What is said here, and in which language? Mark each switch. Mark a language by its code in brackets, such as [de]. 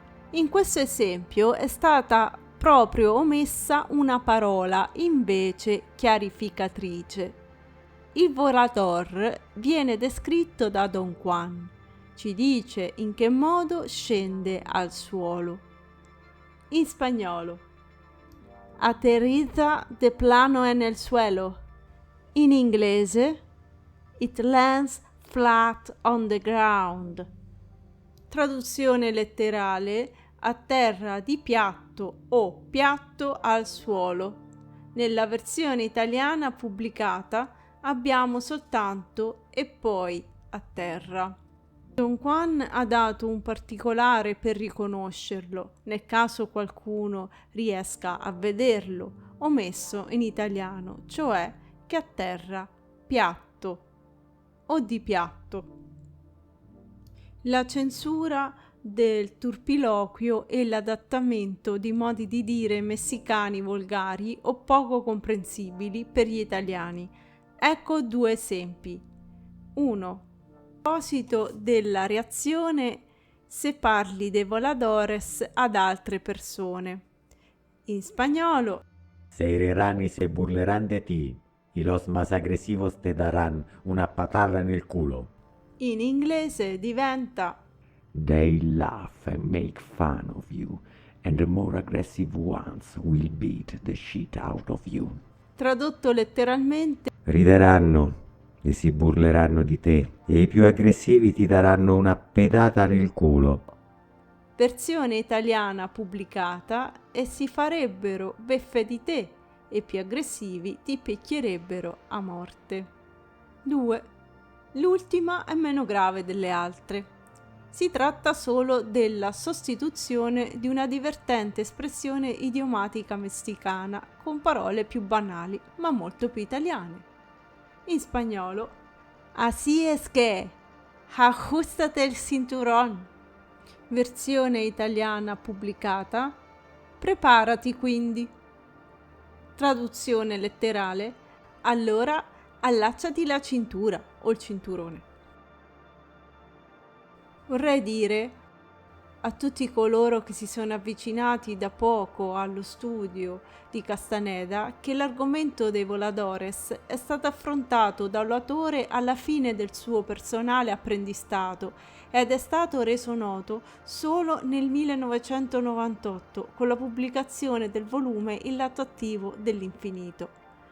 [it] In questo esempio è stata proprio omessa una parola invece chiarificatrice. Il volador viene descritto da Don Juan. Ci dice in che modo scende al suolo. In spagnolo, [es] aterriza de plano en el suelo. [it] In inglese, [en] it lands flat on the ground. [it] Traduzione letterale: atterra di piatto o piatto al suolo. Nella versione italiana pubblicata abbiamo soltanto e poi a terra. Don Juan ha dato un particolare per riconoscerlo, nel caso qualcuno riesca a vederlo, o messo in italiano, cioè che a terra piatto o di piatto. La censura del turpiloquio e l'adattamento di modi di dire messicani volgari o poco comprensibili per gli italiani. Ecco 2 esempi. 1. A proposito della reazione se parli dei voladores ad altre persone. In spagnolo, [es] Se rirán y se burlarán de ti, y los más agresivos te darán una patada en el culo. [it] in inglese diventa [en] They laugh and make fun of you, and the more aggressive ones will beat the shit out of you. [it] tradotto letteralmente. Rideranno e si burleranno di te, e i più aggressivi ti daranno una pedata nel culo. Versione italiana pubblicata e si farebbero beffe di te e più aggressivi ti picchierebbero a morte. 2. L'ultima è meno grave delle altre. Si tratta solo della sostituzione di una divertente espressione idiomatica messicana con parole più banali ma molto più italiane. In spagnolo, [es] así es que, ajustate el cinturón. [it] Versione italiana pubblicata, preparati quindi. Traduzione letterale, allora allacciati la cintura o il cinturone. Vorrei dire a tutti coloro che si sono avvicinati da poco allo studio di Castaneda che l'argomento dei voladores è stato affrontato dall'autore alla fine del suo personale apprendistato ed è stato reso noto solo nel 1998 con la pubblicazione del volume Il lato attivo dell'infinito.